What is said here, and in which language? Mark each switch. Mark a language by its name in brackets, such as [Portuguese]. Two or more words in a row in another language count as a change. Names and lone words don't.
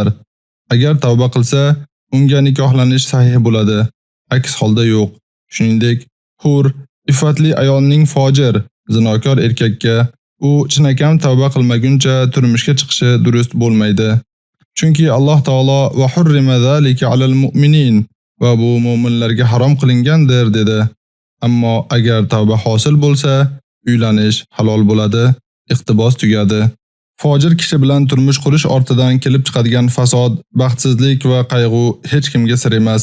[Uzbek] Agar tavba qilsa, unga nikohlanish sahih bo'ladi. Aks holda yo'q. Shuningdek, hur iffatli ayolning fojir, zinokor erkakka u chinakam tavba qilmaguncha turmushga chiqishi durust bo'lmaydi. Chunki Alloh taolo [Arabic] وحرم ذلك على المؤمنين [Uzbek] va bu mu'minlarga harom qilingandir dedi. Ammo agar tavba hosil bo'lsa, uylanish halol bo'ladi, iqtibos tugadi. Fojir kishi bilan turmush qurish ortidan kelib chiqadigan fasod, baxtsizlik va qayg'u hech kimga sir emas.